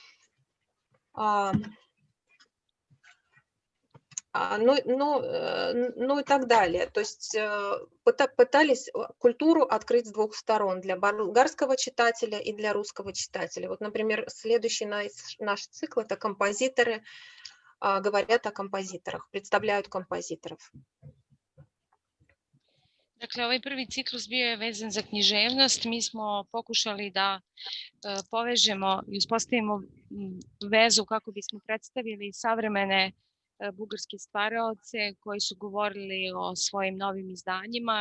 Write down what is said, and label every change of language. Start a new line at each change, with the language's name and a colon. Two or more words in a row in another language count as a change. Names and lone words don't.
Russian: Ну и так далее. То есть пытались культуру открыть с двух сторон, для болгарского читателя и для русского читателя. Вот, например, следующий наш цикл – это композиторы говорят о композиторах, представляют композиторов.
Serbian: Dakle, ovaj prvi ciklus bio je vezan za književnost. Mi smo pokušali da povežemo i uspostavimo vezu kako bismo predstavili savremene bugarske stvaraoce koji su govorili o svojim novim izdanjima.